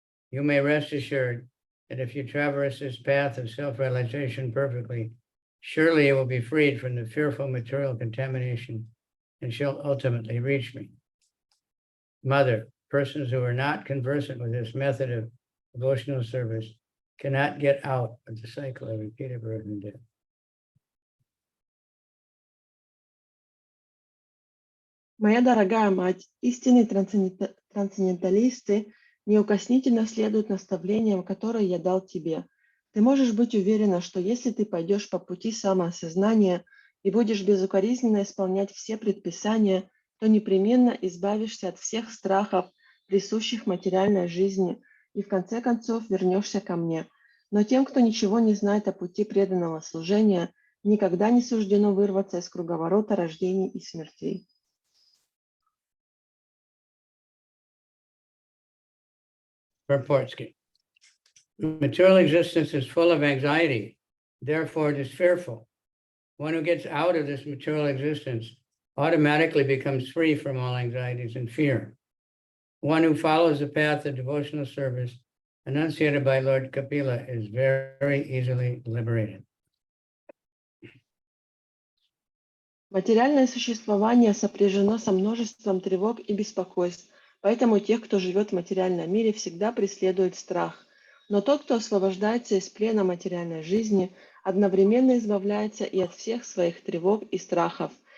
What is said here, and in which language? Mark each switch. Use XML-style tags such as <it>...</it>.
<en>You may rest assured that if you traverse this path of self-realization perfectly, surely you will be freed from the fearful material contamination and shall ultimately reach me. Mother, persons who are not conversant with this method of devotional service cannot get out of the cycle of repeated birth and death.</en> <ru>Моя дорогая мать, истинные трансценденталисты неукоснительно следуют наставлениям, которые я дал тебе. Ты можешь быть уверена, что если ты пойдешь по пути самоосознания и будешь безукоризненно исполнять все предписания, то непременно избавишься от всех страхов, присущих материальной жизни, и в конце концов вернешься ко мне. Но тем, кто ничего не знает о пути преданного служения, никогда не суждено вырваться из круговорота рождений и смертей.</ru> <en>Purportsky. Material existence is full of anxiety, therefore it is fearful. One who gets out of this material existence automatically becomes free from all anxieties and fear. One who follows the path of devotional service enunciated by Lord Kapila is very easily liberated.</en> <ru>Материальное существование сопряжено со множеством тревог и беспокойств, поэтому тех, кто живет в материальном мире, всегда преследует страх. Но тот, кто освобождается из плена материальной жизни, одновременно избавляется и от всех своих тревог и страхов.</ru>